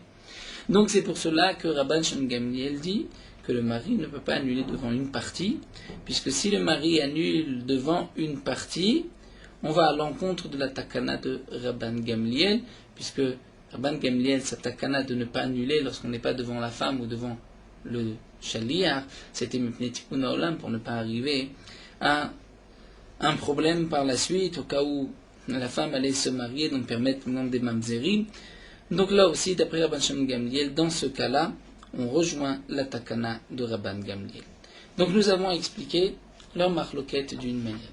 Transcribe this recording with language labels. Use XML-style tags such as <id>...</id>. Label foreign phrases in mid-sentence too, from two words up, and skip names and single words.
<fr>Donc c'est pour cela que Rabban Shem Gamliel dit que le mari ne peut pas annuler devant une partie, puisque si le mari annule devant une partie, on va à l'encontre de la takana de Rabban Gamliel, puisque Rabban Gamliel, sa takana de ne pas annuler lorsqu'on n'est pas devant la femme ou devant le chaliar, c'était</fr> <he>מפני תיקון העולם</he> <fr>pour ne pas arriver à un problème par la suite, au cas où la femme allait se marier, donc permettre le nom des mamzerim. Donc là aussi, d'après Rabban Shem Gamliel, dans ce cas-là, on rejoint la takana de Rabban Gamliel. Donc nous avons expliqué leur marloquette d'une manière.</fr>